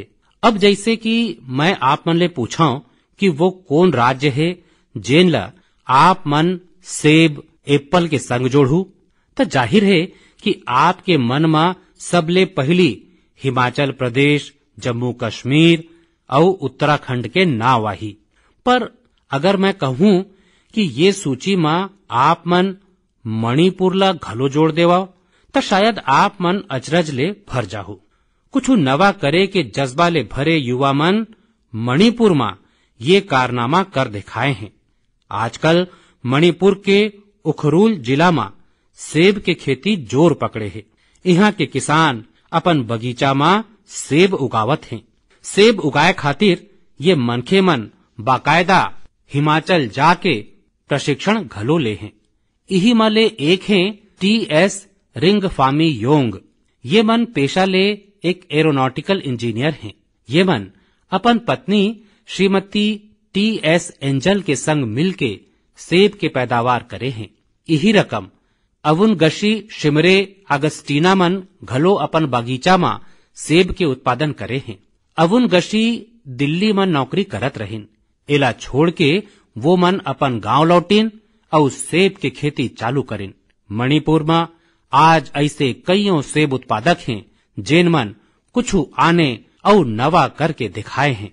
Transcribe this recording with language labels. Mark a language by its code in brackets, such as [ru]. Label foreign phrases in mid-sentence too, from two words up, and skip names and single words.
[hne] अब जैसे कि मैं आप मन ले पूछाऊं कि वो कौन राज्य है जेन ला आप मन सेब, एप्पल के संग जोड़ू, तो जाहिर है कि आपके मन में सबले पहली हिमाचल प्रदेश, जम्मू कश्मीर और उत्तराखंड के नाव आही। पर अगर मैं कहूं कि ये सूची में आप मन मणिपुर ला घलो जोड़ देवा तो शायद आप मन अचरज ले भर जाहू। कुछ नवा करे के जज्बा ले भरे युवा मन मणिपुर में ये कारनामा कर दिखाए हैं। आजकल मणिपुर के उखरूल जिला में सेब के खेती जोर पकड़े है। यहाँ के किसान अपन बगीचा में सेब उगावत हैं। सेब उगाए खातिर ये मनखे मन बाकायदा हिमाचल जाके प्रशिक्षण घलो ले हैं। यही माले एक हैं टी.एस. रिंगफामी योंग। ये मन पेशा ले एक एरोनॉटिकल इंजीनियर हैं। ये मन अपन पत्नी श्रीमती टी.एस. एंजल के संग मिलके सेब के पैदावार करे हैं। यही रकम अवुनगशी शिमरे अगस्टीना मन घलो अपन बगीचा में सेब के उत्पादन करे हैं। अवुनगशी दिल्ली में नौकरी करत रहिन। एला छोड़ के वो मन अपन गांव लौटिन और सेब के खेती चालू करिन। मणिपुर में आज ऐसे कईयों सेब उत्पादक हैं जेन मन कुछ आने और नवा करके दिखाए हैं।